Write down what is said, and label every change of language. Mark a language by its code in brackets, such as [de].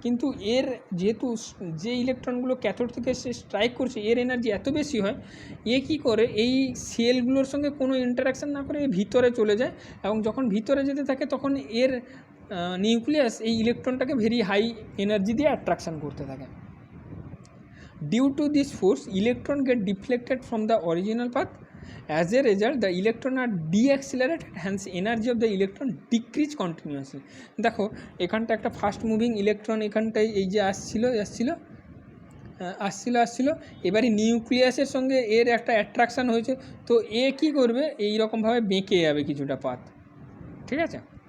[bn] কিন্তু এর যেহেতু যে ইলেকট্রনগুলো ক্যাথোড থেকে সে স্ট্রাইক করছে এর এনার্জি এত বেশি হয়, এ কী করে এই সেলগুলোর সঙ্গে কোনো ইন্টারাকশান না করে ভিতরে চলে যায়, এবং যখন ভিতরে যেতে থাকে তখন এর নিউক্লিয়াস এই ইলেকট্রনটাকে ভেরি হাই এনার্জি দিয়ে অ্যাট্রাকশান করতে থাকে। [en] Due to this force, electron get deflected from the original path. As a result, the electron are deaccelerated, hence energy of the electron decrease continuously. [bn] দেখো এখানটা একটা ফাস্ট মুভিং ইলেকট্রন এখানটায় এই যে আসছিল আসছিল, এবারে নিউক্লিয়াসের সঙ্গে এর একটা অ্যাট্রাকশান হয়েছে, তো এ কী করবে, এই রকমভাবে বেঁকে যাবে কিছুটা পাত, ঠিক আছে।